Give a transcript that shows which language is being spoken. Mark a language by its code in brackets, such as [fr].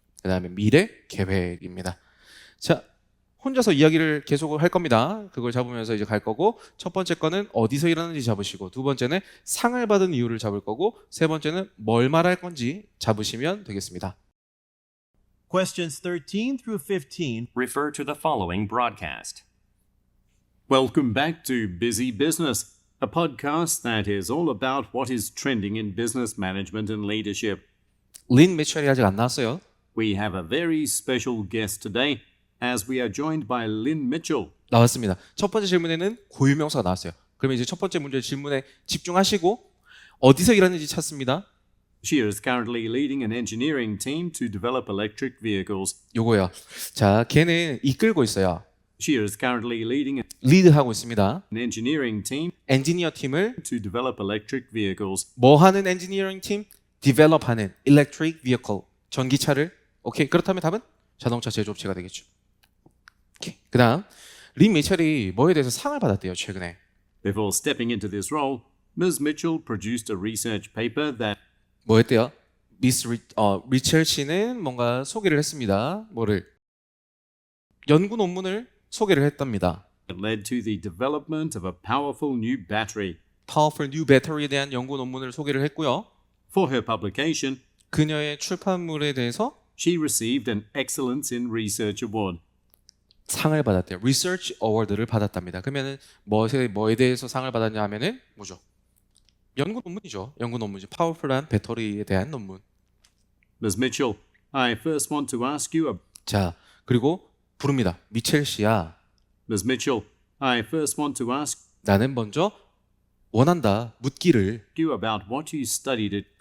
[ko] 그다음에 미래 계획입니다. 자. 혼자서 이야기를 계속 할 겁니다. 그걸 잡으면서 이제 갈 거고, 첫 번째 거는 어디서 일하는지 잡으시고, 두 번째는 상을 받은 이유를 잡을 거고, 세 번째는 뭘 말할 건지 잡으시면 되겠습니다. [en] Questions 13 through 15 Refer to the following broadcast. Welcome back to Busy Business, a podcast that is all about what is trending in business management and leadership. [ko] 린 미첼이 아직 안 나왔어요. [en] We have a very special guest today, as we are joined by Lynn Mitchell. [ko] 나왔습니다. 첫 번째 질문에는 고유명사가 나왔어요. 그러면 이제 첫 번째 문제 질문에 집중하시고 어디서 일하는지 찾습니다. [en] She is currently leading an engineering team to develop electric vehicles. [ko] 요거요. 자, 걔는 이끌고 있어요. [en] She is currently leading [ko] 리드하고 있습니다. [en] an engineering team [ko] 엔지니어 팀을 [en] to develop electric vehicles. [ko] 뭐 하는 엔지니어링 팀? 디벨롭하는 [en] electric vehicle. [ko] 전기차를. 오케이. 그렇다면 답은 자동차 제조업체가 되겠죠. 그 다음 린 미첼이 뭐에 대해서 상을 받았대요, 최근에. [en] Before stepping into this role, Ms. Mitchell produced a research paper that [ko] 뭐 했대요? 리첼 씨는 뭔가 소개를 했습니다. 뭐를? 연구 논문을 소개를 했답니다. [en] led to the development of a powerful new battery. Powerful New Battery [ko] 에 대한 연구 논문을 소개를 했고요. [en] For her publication, [ko] 그녀의 출판물에 대해서 [en] she received an Excellence in Research Award. [ko] 상을 받았대요. [en] Research Award [ko] 를 받았답니다. 그러면은 뭐에 대해서 상을 받았냐 하면은 뭐죠? 연구 논문이죠. 연구 논문이죠. 파워풀한 배터리에 대한 논문. [en] Ms. Mitchell, I first want to ask you [ko] 자, 그리고 부릅니다. 미첼 씨야. [en] Ms. Mitchell, I first want to ask [ko] 나는 먼저 원한다. 묻기를. [en] you about what you studied at